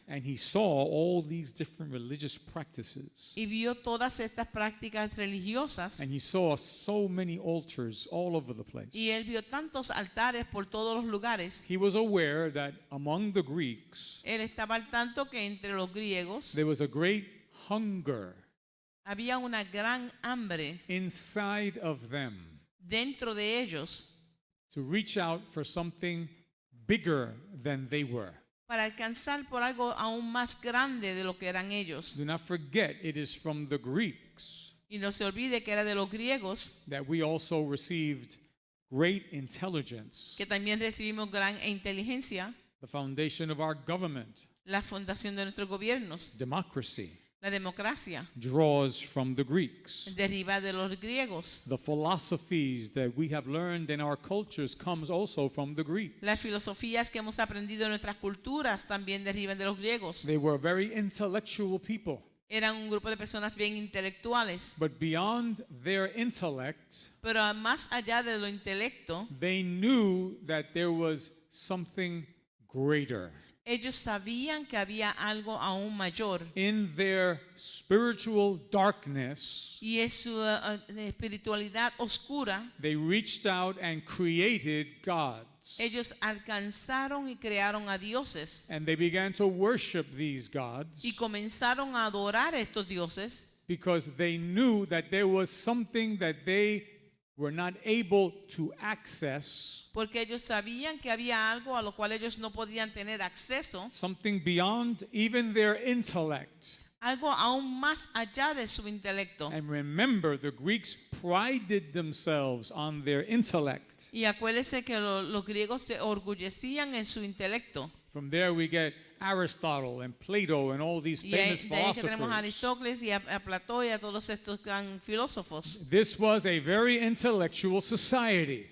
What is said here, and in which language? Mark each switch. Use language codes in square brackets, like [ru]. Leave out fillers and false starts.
[en] and he saw all these different religious practices, [es] y vio todas estas prácticas religiosas, [en] and he saw so many altars all over the place, [es] y él vio tantos altares por todos los lugares, [en] he was aware that among the Greeks [es] él estaba al tanto que entre los griegos [en] there was a great hunger [es] había una gran hambre [en] inside of them [es] dentro de ellos [en] to reach out for something bigger than they were. [es] para alcanzar por algo aún más grande de lo que eran ellos. [en] Do not forget, it is from the Greeks [es] Y no se olvide que era de los griegos [en] that we also received great intelligence, [es] que también recibimos gran inteligencia, [en] the foundation of our government, [es] la fundación de nuestros gobiernos, [en] democracy, [es] la democracia, [en] draws from the Greeks. [es] deriva de los griegos. [en] The philosophies that we have learned in our cultures comes also from the Greeks. [es] Las filosofías que hemos aprendido en nuestras culturas también derivan de los griegos. [en] They were very intellectual people, [es] Eran un grupo de personas bien intelectuales, [en] but beyond their intellect, [es] pero más allá de lo intelecto, [en] they knew that there was something greater. [es] ellos sabían que había algo aún mayor. [en] In their spiritual darkness, [es] Y en su espiritualidad oscura, [en] they reached out and created gods. [es] ellos alcanzaron y crearon a dioses [en] And they began to worship these gods [es] y comenzaron a adorar a estos dioses [en] because they knew that there was something that they were not able to access, [es] porque ellos sabían que había algo a lo cual ellos no podían tener acceso, [en] something beyond even their intellect. [es] algo aún más allá de su intelecto. [en] And remember, the Greeks prided themselves on their intellect. [es] Y acuérdense que los griegos se orgullecían en su intelecto. [en] From there we get Aristotle and Plato and all these [es] Y [en] famous [es] de ahí que tenemos a [en] philosophers. [es] Aristóteles y a Platón y a todos estos gran filósofos. [en] This was a very intellectual society,